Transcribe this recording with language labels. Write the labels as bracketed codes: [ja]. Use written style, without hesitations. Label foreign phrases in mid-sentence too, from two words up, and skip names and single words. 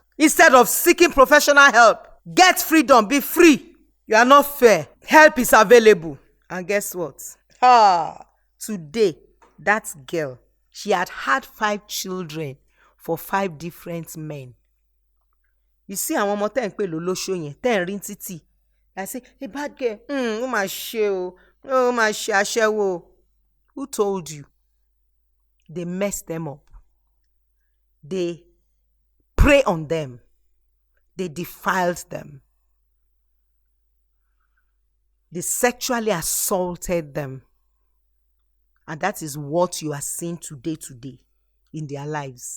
[en] Instead of seeking professional help, get freedom, be free. You are not fair. Help is available. And guess what? Today, that girl, she had 5 children for 5 different men. You see, [yo] àwọn ọmọ tẹ́ ń pè lólóṣó yẹn, tẹ́ ń rí títì. [en] I say, a bad girl. [yo] Ó mà ṣe o. Ó mà ṣe aṣẹ́wó. [en] Who told you? They messed them up. They prey on them. They defiled them. They sexually assaulted them. And that is what you are seeing today in their lives.